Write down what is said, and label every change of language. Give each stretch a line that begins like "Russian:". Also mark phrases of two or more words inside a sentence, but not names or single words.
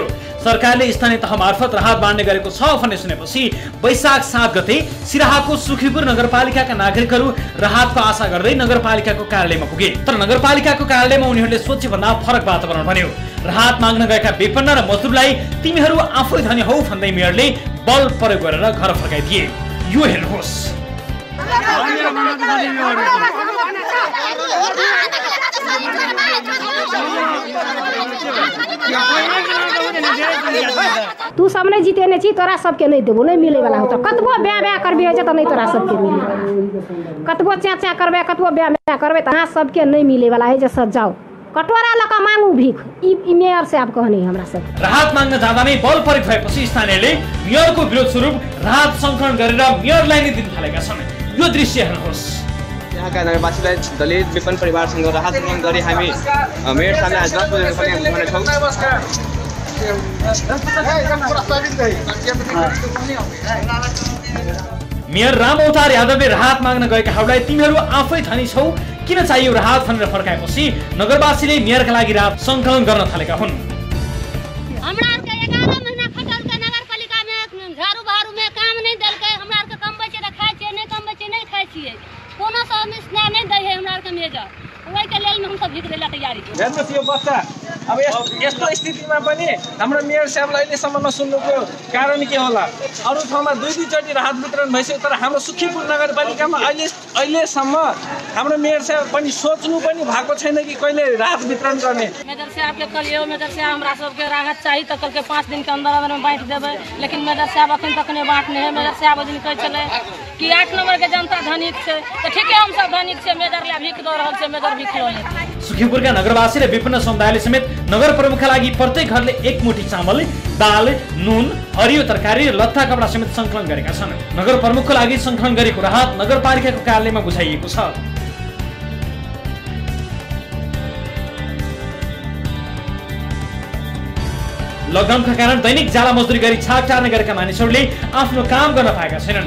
Nepali: सरकारले स्थानीय तह मार्फत राहत बाँड्ने गरेको छ भन्ने सुनेपछि वैशाख 7 गते सिराहाको सुखीपुर नगरपालिकाका नागरिकहरू राहतको आशा गर्दै नगरपालिकाको कार्यालयमा पुगे। तर नगरपालिकाको कार्यालयमा उनीहरूले सोचे भन्दा फरक वातावरण बन्यो। राहत माग्न गएका विपन्न र मजदुरलाई तिमीहरू आफै धनी हौ भन्दै मेयरले बल प्रयोग गरेर घर फर्काइदिए। यो हेर्नुहोस्।
Maithili: तू सब नहीं जीते नहीं तोरा सबके नहीं देबो नहीं मिले वाला हो तो कतबो ब्याह ब्याह करबे हो तो नहीं तोरा सबके मिले कतबो च्या करबे कतबो ब्याह ब्याह करबे तो सबके नहीं मिले वाला है। जैसा जाओ कटोरा लका मांगू भीख ई मेयर से आप कहनी हमरा सब
Nepali: राहत माग्न जाँदा नै बल प्रयोग भएपछि स्थानीयले मेयरको विरोध स्वरूप राहत संकलन गरेर मेयरलाई नै दिन थालेका छन्। यो दृश्य हेर्नुहोस्। यहाँका नगरवासीलाई दलित विपन्न परिवारसँग राहत प्रदान गरी हामी मेयर सामने आज 10 बजे पनि छौं। मेयर राम अवतार यादवले राहत माग्न गएकाहरूलाई तिमीहरू आफै धनी छौ किन चाहियो राहत भनेर फर्काएपछि नगरवासीले मेयरका लागि राहत संकलन गर्न थालेका हुन्।
Maithili: हमरा के 11 महीना खटल के नगरपालिका में झाड़ू बहारू में काम नहीं देलकै। हमरा के कम बचे त खाइ छियै, नहीं कम बचे नहीं खाइ छियै। कोनो समस्या नहीं दै है हमरा के मेजर। ओइ के लेल हम सब भीख देला तयारी छौं।
Nepali: हेर्नुस् यो बच्चा अब यस्तो स्थितिमा पनि हाम्रो मेयर साहबलाई अहिलेसम्म नसुन्नुको कारण के होला? अरू ठाउँमा दुई चोटि राहत वितरण भइसक्यो तर हाम्रो सुखीपुर नगरपालिकामा अहिलेसम्म हाम्रो मेयर साहब पनि सोच्नु पनि भएको छैन कि कहिले राहत वितरण गर्ने।
Maithili: मेजर साहब के कलियो मेजर साहब हमरा सबके राहत चाहिए त कल के 5 दिन के अंदर में बांट देबै, लेकिन मेजर साहब अखन तक नहीं बांटने है। मेजर साहब दिन कहै छले कि 8 नंबर के जनता धनिक छै त ठीक है हम सब धनिक छै, मेजर ला भीख द रहल छै, मेजर भीख लो ले।
Nepali: सुखीपुरका नगरवासी र विपन्न समुदायले समेत नगर प्रमुखका लागि प्रत्येक घरले एक मुठी चामल, दाल, नुन, हरियो तरकारी र लत्ता कपडा समेत संकलन गरेका छन्। नगर प्रमुखको लागि संकलन गरेको राहत नगरपालिकाको कार्यालयमा बुझाइएको छ। लकडाउनका कारण दैनिक जाला मजदुरी गरी छाक टार्ने गरेका मानिसहरूले आफ्नो काम गर्न पाएका छैनन्।